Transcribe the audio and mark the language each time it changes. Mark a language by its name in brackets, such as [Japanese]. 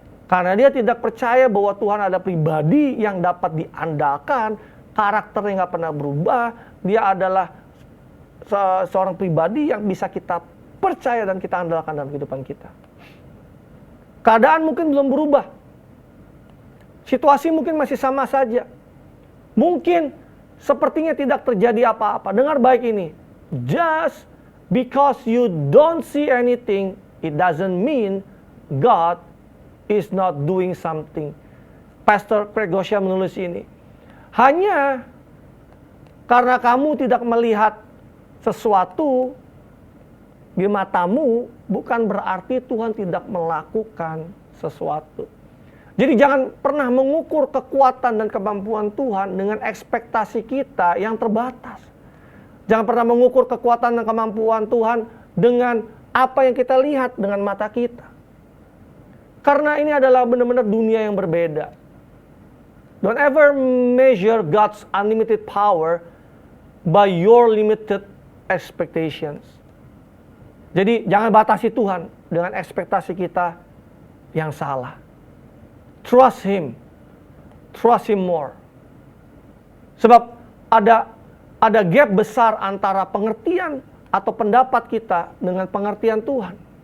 [Indonesian] Karena dia tidak percaya bahwa Tuhan ada pribadi yang dapat diandalkan, karakternya nggak pernah berubah, dia adalah seorang pribadi yang bisa kita percaya dan kita andalkan dalam kehidupan kita. Keadaan mungkin belum berubah. Situasi mungkin masih sama saja. Mungkin sepertinya tidak terjadi apa-apa. Dengar baik ini. [English] Just because you don't see anything, it doesn't mean God is not doing something. [Indonesian] Pastor Craig Groeschel menulis ini. Hanya karena kamu tidak melihat sesuatu di matamu, bukan berarti Tuhan tidak melakukan sesuatu. Jadi jangan pernah mengukur kekuatan dan kemampuan Tuhan dengan ekspektasi kita yang terbatas. Jangan pernah mengukur kekuatan dan kemampuan Tuhan dengan apa yang kita lihat dengan mata kita. Karena ini adalah benar-benar dunia yang berbeda. [English] Don't ever measure God's unlimited power by your limited expectations. [Indonesian] Jadi jangan batasi Tuhan dengan ekspektasi kita yang salah. [English] Trust Him. Trust Him more. [Indonesian] Sebab ada gap besar antara pengertian atau pendapat kita dengan pengertian Tuhan.